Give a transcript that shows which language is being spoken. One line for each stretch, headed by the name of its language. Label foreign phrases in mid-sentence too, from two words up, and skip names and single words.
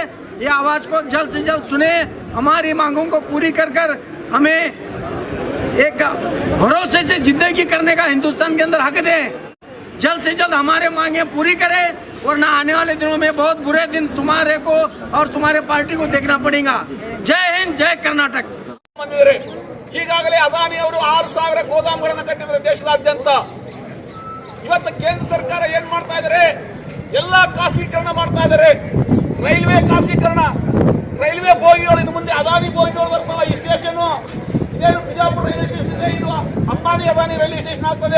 Hindi: ये आवाज़ को जल्द से जल्द सुने, हमारी मांगों को पूरी कर हमें एक भरोसे से जिंदगी करने का हिंदुस्तान के अंदर हक दें। जल्द से जल्द हमारे मांगे पूरी करें, वरना आने वाले दिनों में बहुत बुरे दिन तुम्हारे को और तुम्हारे पार्टी को देखना पड़ेगा। जय हिंद, जय कर्नाटक।
Kannada: ಈಗಾಗಲೇ ಅದಾನಿ ಅವರು 6000 ಗೋದಾಮುಗಳನ್ನು ಕಟ್ಟಿದ್ದಾರೆ ದೇಶದಾದ್ಯಂತ। ಇವತ್ತು ಕೇಂದ್ರ ಸರ್ಕಾರ ಏನ್ ಮಾಡ್ತಾ ಇದ್ದಾರೆ? ಎಲ್ಲಾ ಖಾಸಗೀಕರಣ ಮಾಡ್ತಾ ಇದ್ದಾರೆ। ರೈಲ್ವೆ ಖಾಸಗೀಕರಣ, ರೈಲ್ವೆ ಬೋಗಿಗಳು ಇನ್ನು ಮುಂದೆ ಅದಾನಿ ಬೋಗಿಗಳು ಬರ್ತಾವ। ಈ ಸ್ಟೇಷನ್ ಇದೇ ಬಿಜಾಪುರ ರೈಲ್ವೆ ಸ್ಟೇಷನ್ ಇದೆ, ಇದು ಅಂಬಾನಿ ಅದಾನಿ ರೈಲ್ವೆ ಸ್ಟೇಷನ್ ಆಗ್ತದೆ।